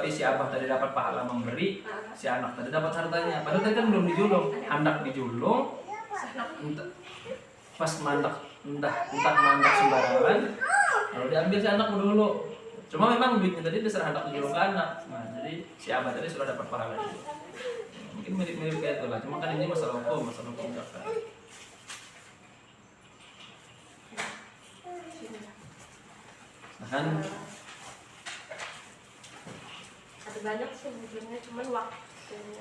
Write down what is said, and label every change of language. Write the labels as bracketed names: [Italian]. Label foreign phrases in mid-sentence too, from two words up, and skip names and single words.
[Indonesian] Si abah tadi dapat pahala memberi, si anak tadi dapat hartanya. Padahal tadi kan belum dijulung, hendak dijulung, pas entah mandak sembarangan, lalu diambil si anak dulu. Cuma memang duitnya tadi diserah hendak dijulung ke anak. Nah jadi si abah tadi sudah dapat pahala juga. Mungkin mirip-mirip kayak itulah. Cuma kan ini masalah hukum zakat. Nah kan ada banyak sih sebetulnya cuman waktunya